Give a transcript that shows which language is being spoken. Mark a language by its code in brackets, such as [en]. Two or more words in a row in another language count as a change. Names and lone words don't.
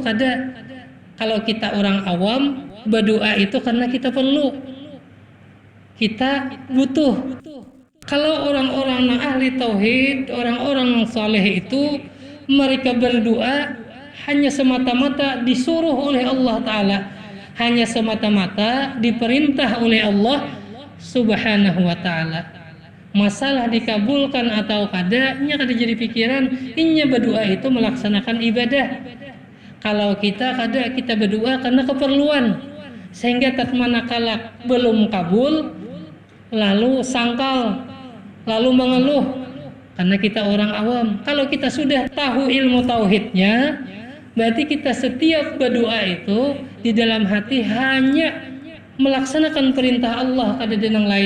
[id] Kalau kita orang awam berdoa itu karena kita perlu, kita butuh. Kalau orang-orang yang ahli tauhid, orang-orang yang saleh itu, mereka berdoa hanya semata-mata disuruh oleh Allah Ta'ala, hanya semata-mata diperintah oleh Allah [ar] Subhanahu wa Ta'ala. [bjn] Masalah dikabulkan atau kada, nya kada jadi pikiran. Inya berdoa itu melaksanakan ibadah. Kalau kita kada, [id] kita berdoa karena keperluan, sehingga manakala belum kabul, lalu sangkal, lalu mengeluh karena kita orang awam. Kalau kita sudah tahu ilmu tauhidnya, berarti kita setiap berdoa itu di dalam hati hanya melaksanakan perintah Allah, kada ada yang lain.